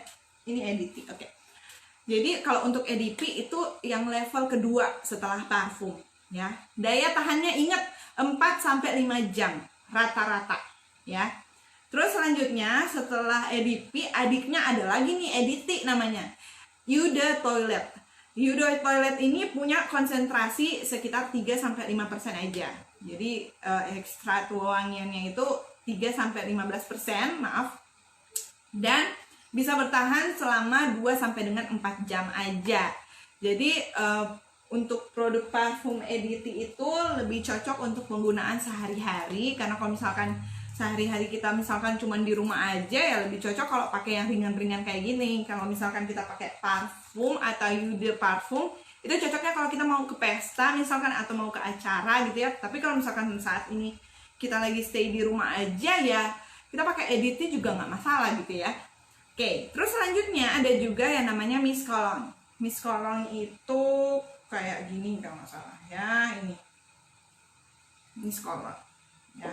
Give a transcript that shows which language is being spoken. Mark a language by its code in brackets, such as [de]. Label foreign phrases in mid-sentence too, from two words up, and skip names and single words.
[id] Ini EDP. Oke. Jadi kalau untuk EDP itu yang level kedua setelah parfum ya. Daya tahannya ingat 4 sampai 5 jam rata-rata ya. Terus selanjutnya setelah EDP adiknya ada lagi nih EDT namanya. [fr] Eau de Toilette. Eau de Toilette [id] ini punya konsentrasi sekitar 3-5% aja. Jadi ekstrak wewangiannya itu 3-15%, maaf. Dan bisa bertahan selama 2-4 jam aja. Jadi untuk produk parfum EDT itu lebih cocok untuk penggunaan sehari-hari, karena kalau misalkan sehari-hari kita misalkan cuma di rumah aja ya lebih cocok kalau pakai yang ringan-ringan kayak gini. Kalau misalkan kita pakai parfum atau [fr] eau de parfum [id] itu cocoknya kalau kita mau ke pesta misalkan atau mau ke acara gitu ya. Tapi kalau misalkan saat ini kita lagi stay di rumah aja ya kita pakai EDT juga nggak masalah gitu ya. Oke, terus selanjutnya ada juga yang namanya [en] Mist Cologne. Mist Cologne [id] itu kayak gini kalau nggak salah ya, ini [en] Mist Cologne [id] ya.